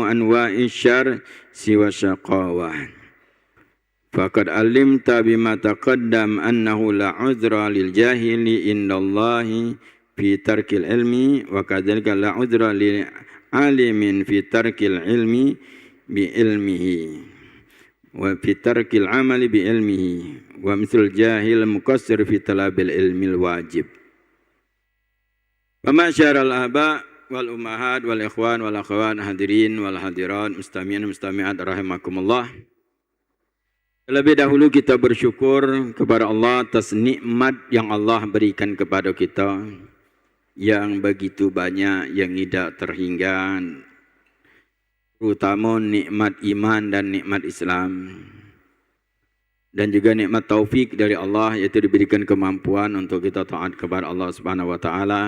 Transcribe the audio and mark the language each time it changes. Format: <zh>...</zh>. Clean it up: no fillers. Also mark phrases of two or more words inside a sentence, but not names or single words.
<ar>أنواع شر سوى شقاوة فقد علمت بما تقدم أنه لا عذر للجاهل عند الله في ترك العلم وكذلك لا عذر للعالم في ترك العلم بعلمه وفي ترك العمل بعلمه ومثل جاهل مقصر في طلب العلم الواجب. ومعاشر الآباء والأمهات والإخوان والأخوات الحاضرين والحاضرات المستمعين المستمعات رحمكم الله.</ar> <id>Terlebih dahulu kita bersyukur kepada Allah atas nikmat yang Allah berikan kepada kita yang begitu banyak yang tidak terhingga, terutama nikmat iman dan nikmat Islam dan juga nikmat taufik dari Allah, yaitu diberikan kemampuan untuk kita taat kepada</id> <ar>الله سبحانه وتعالى.</ar>